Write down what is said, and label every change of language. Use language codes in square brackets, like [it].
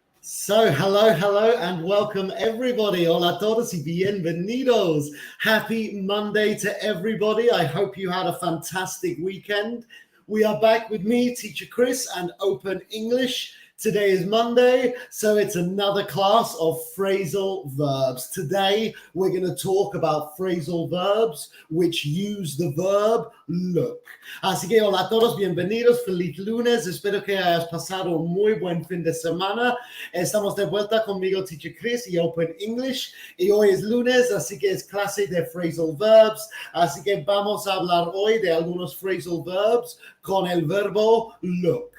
[en] So, hello, and welcome everybody. [es] Hola a todos y bienvenidos. [en] Happy Monday to everybody. I hope you had a fantastic weekend. We are back with me, Teacher Chris, and Open English. Today is Monday, so it's another class of phrasal verbs. Today, we're going to talk about phrasal verbs which use the verb look. [es] Así que hola a todos, bienvenidos, feliz lunes. Espero que hayas pasado un muy buen fin de semana. Estamos de vuelta conmigo, Teacher Chris y Open English. Y hoy es lunes, así que es clase de phrasal verbs. Así que vamos a hablar hoy de algunos phrasal verbs con el verbo look.